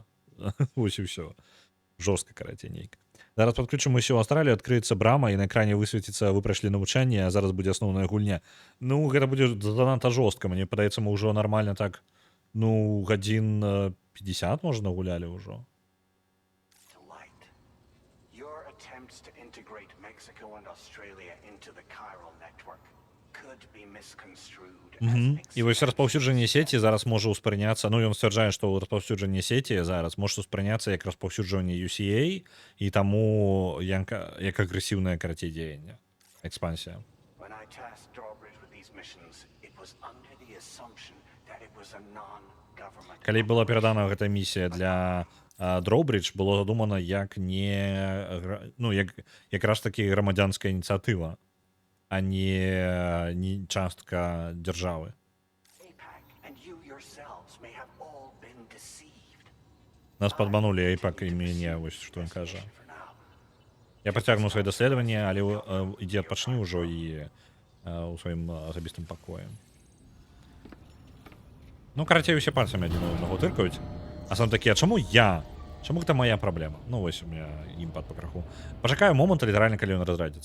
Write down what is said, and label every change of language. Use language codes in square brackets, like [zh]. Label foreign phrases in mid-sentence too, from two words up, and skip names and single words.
[be] Вось і ўсё. Жорстка, карацей, нейка. Зараз падключым усё Аўстралію, адкрыецца брама, і на экране высвеціцца, вы прайшлі навучанне, а зараз будзе асноўная гульня. Ну, гэта будзе занадта жорстка. Мне падаецца, мы ўжо нармальна так, ну, гадзін 50, можна, гулялі ўжо. [en] Light. Your attempts to integrate Mexico and Australia into the chiral network could be misconstrued as [be] І вось распаўсюджанне сеці зараз можа ўспрыняцца, ну, ён сцвярджае, што распаўсюджанне сеці зараз можа ўспрыняцца як распаўсюджанне UCA, і таму як агрэсіўнае, карацей, дзеянне, экспансія. [en] When I tasked Drawbridge with these missions, it was under the assumption that it was a non-government. [be] Калі была перадана гэта місія для Drawbridge, было задумана як не, ну, якраз такі грамадзянская ініцыятыва, а не частка дзяржавы. [en] APAC and you yourselves may have all been deceived. [be] Нас падманулі APAC і мяне, вось што ён кажа. [en] For now, [be] Я пацягну свае даследаванні, але ідзі адпачні ўжо і у сваім асабістым пакоі. Ну, карацей, усе пальцамі адзін аднаго тыркаюць. А сам такі, а чаму я? Чаму гэта моя праблема? Ну, вось у меня імпад па краху. Пачакаю моманта, літаральна, калі ён разрадзіцца.